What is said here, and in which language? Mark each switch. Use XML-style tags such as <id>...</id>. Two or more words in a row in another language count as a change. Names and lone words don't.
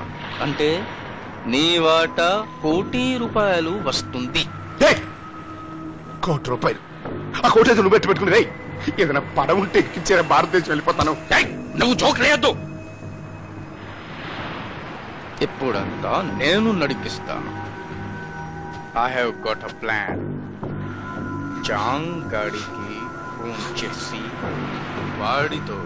<te>అంటే నీ వాటా ₹1 కోటి వస్తుంది. ₹1 కోటి? ఆ కోటి నువ్వు పెట్టుకుని రే. ఏదైనా పడవ ఉంటే ఎక్కించారా భారతదేశం వెళ్ళిపోతాను. నువ్వు జోక్ లేదు. ఇప్పుడంతా నేను నడిపిస్తాను.</te> <en>I have got a plan.</en> <te>చాంగ్ గాడికి ఫోన్ చేసి వాడితో</te>